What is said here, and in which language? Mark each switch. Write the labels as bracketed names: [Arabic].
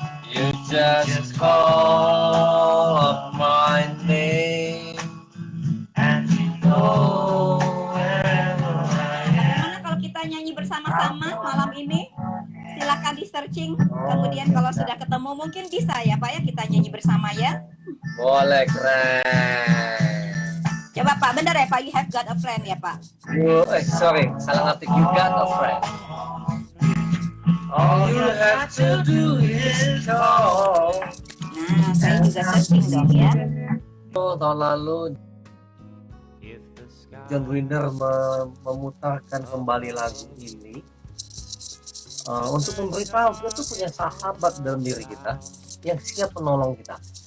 [English] You just call up my name and you know wherever I am. [Indonesian] Bagaimana kalau kita nyanyi bersama-sama malam ini? Silakan di searching. Kemudian kalau sudah ketemu mungkin bisa ya Pak ya kita nyanyi bersama ya. Boleh, keren. Coba Pak, benar ya Pak? [English] You have got a friend [Indonesian] ya Pak? [English] Sorry, [Indonesian] salah ngetik. [English] You got a friend. All you have to do is call. [Indonesian] Nah, saya juga searching dong ya. Tahun lalu John Winter memutarkan kembali lagu ini untuk memberitahu kita tuh punya sahabat dalam diri kita yang siap menolong kita.